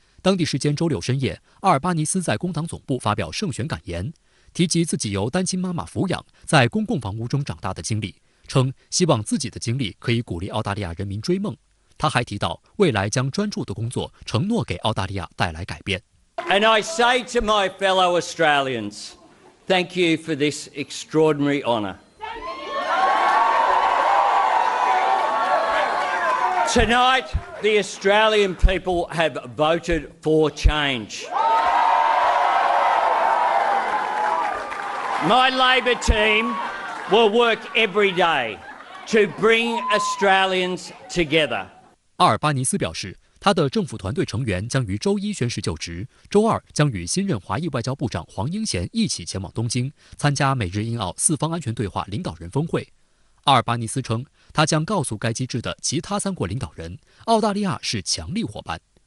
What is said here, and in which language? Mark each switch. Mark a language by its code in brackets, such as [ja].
[zh] 当地时间周六深夜，阿尔巴尼斯在工党总部发表胜选感言，提及自己由单亲妈妈抚养，在公共房屋中长大的经历，称希望自己的经历可以鼓励澳大利亚人民追梦。他还提到，未来将专注的工作，承诺给澳大利亚带来改变。 [en] And I say to my fellow Australians, thank you for this extraordinary honour. Tonight, the Australian people have voted for change. My Labor team will work every day to bring Australians together. [zh] 阿尔巴尼斯表示，他的政府团队成员将于周一宣誓就职，周二将与新任华裔外交部长黄英贤一起前往东京，参加美日印澳四方安全对话领导人峰会。阿尔巴尼斯称，他将告诉该机制的其他3国领导人，澳大利亚是强力伙伴。